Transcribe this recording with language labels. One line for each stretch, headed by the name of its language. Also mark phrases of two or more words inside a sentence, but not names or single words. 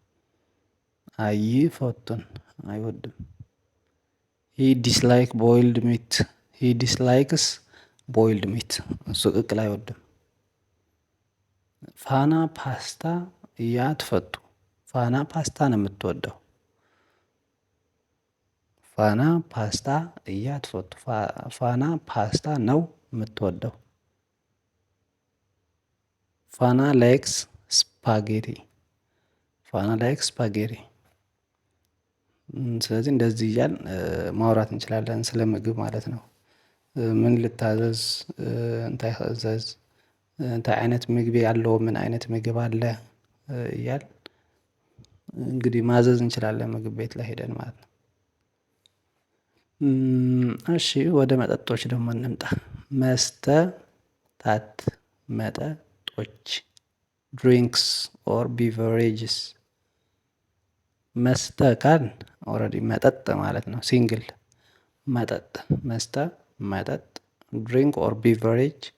Amharic: አይፈቱን አይወድም።
English: he dislike boiled meat፣ he dislikes boiled meat፣
Amharic: እሱ ቅቅል አይወድም።
Tigrinya: ፋና ፓስታ ያትፈቱ፣
Amharic: ፋና ፓስታ ነው የምትወደው።
Tigrinya: ፋና ፓስታ እያትፈቱ፣
Amharic: ፋና ፓስታ ነው የምትወደው።
English: Fana likes spaghetti, Fana likes spaghetti።
Amharic: ስለዚህ እንደዚህ እያልን ማውራት እንችላለን ስለ ምግብ ማለት ነው። ምን ልታዘዝ፣
Tigrinya: እንታይ ክእዘዝ፣ እንታይ አይነት ምግቢ አለው፣
Amharic: ምን አይነት ምግብ አለ እያልን እንግዲህ ማዘዝ እንችላለን ምግብ ቤት ላይ ሄደን ማለት ነው። እሺ ወደ መጠጦች ደግሞ እንምጣ። መስተታት መጠጦች
English: drinks or beverages።
Amharic: መስተ ካልን ኦልሬዲ መጠጥ ማለት ነው። ሲንግል መጠጥ መስተ መጠጥ፣
English: drink or beverage